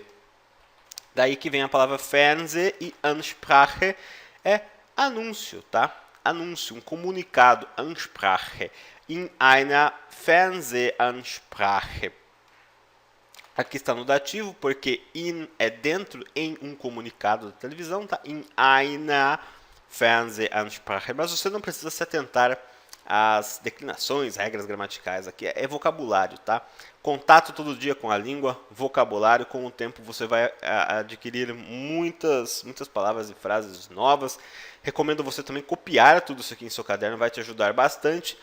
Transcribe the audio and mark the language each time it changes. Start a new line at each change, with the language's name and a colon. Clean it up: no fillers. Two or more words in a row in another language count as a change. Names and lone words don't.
Portuguese: Daí que vem a palavra Fernseh e Ansprache é anúncio, tá? Anúncio, um comunicado,
German: Ansprache, in einer Fernsehansprache.
Portuguese: Aqui está no dativo, porque in é dentro, em um comunicado da televisão, tá?
German: In einer Fernsehansprache.
Portuguese: Mas você não precisa se atentar às declinações, regras gramaticais aqui. É vocabulário, tá? Contato todo dia com a língua, vocabulário. Com o tempo você vai adquirir muitas palavras e frases novas. Recomendo você também copiar tudo isso aqui em seu caderno, vai te ajudar bastante.